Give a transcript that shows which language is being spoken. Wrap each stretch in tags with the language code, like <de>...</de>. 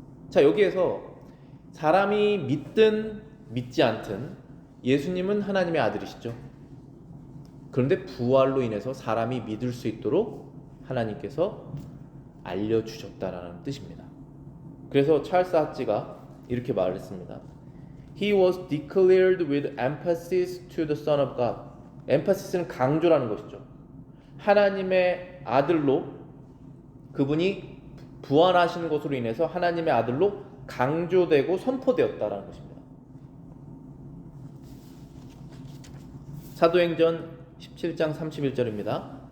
<ko>자, 여기에서 사람이 믿든 믿지 않든 예수님은 하나님의 아들이시죠. 그런데 부활로 인해서 사람이 믿을 수 있도록 하나님께서 알려주셨다라는 뜻입니다. 그래서 찰스 하치가 이렇게 말했습니다.</ko> <en>He was declared with emphasis to the Son of God.</en> <ko>emphasis 강조라는 것이죠. 하나님의 아들로, 그분이 부활하시는 것으로 인해서 하나님의 아들로 강조되고 선포되었다라는 것입니다. 사도행전 17장 31절입니다.</ko>